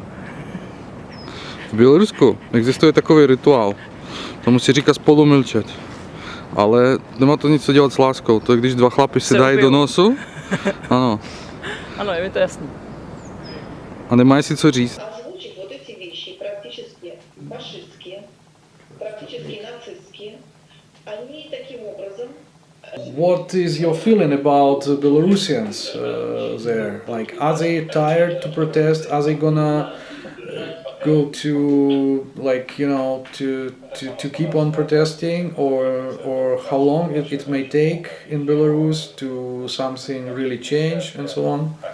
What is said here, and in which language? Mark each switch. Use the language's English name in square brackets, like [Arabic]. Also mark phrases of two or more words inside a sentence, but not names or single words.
[Czech] V Bělorusku existuje takový rituál. Tomu se říká spolumlčet. Ale nemá to nic co dělat s láskou. To je, když dva chlapi se dají do nosu. Ano. Ano, je mi to jasný. A nemají si co říct. [Russian] Озвучив вот эти вещи, практически фашистские, практически нацистские, они таким образом. [English] What is your feeling about Belarusians there? Like, are they tired to protest? Are they gonna go to, like, you know, to keep on protesting, or how long it may take in Belarus to something really change and so on?